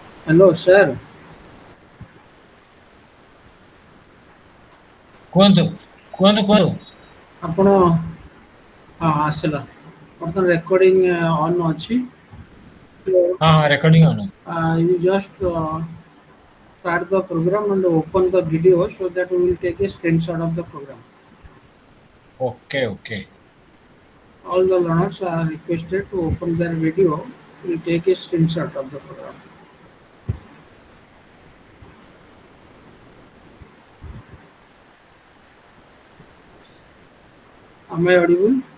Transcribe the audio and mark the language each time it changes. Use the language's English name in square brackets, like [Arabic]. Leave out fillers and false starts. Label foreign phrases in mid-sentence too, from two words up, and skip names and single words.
[English] Hello, sir. [Odia] କୁହନ୍ତୁ କୁହନ୍ତୁ କୁହନ୍ତୁ। ଆପଣ ଆସିଲା ବର୍ତ୍ତମାନ [English] recording on [Odia] ଅଛି। ହଁ ହଁ [English] recording on [Odia] ଅଛି। [English] You just start the program and open the video so that we will take a screenshot of the program. okay okay. All the learners are requested to open their video. We will take a screenshot of the program. Am I audible?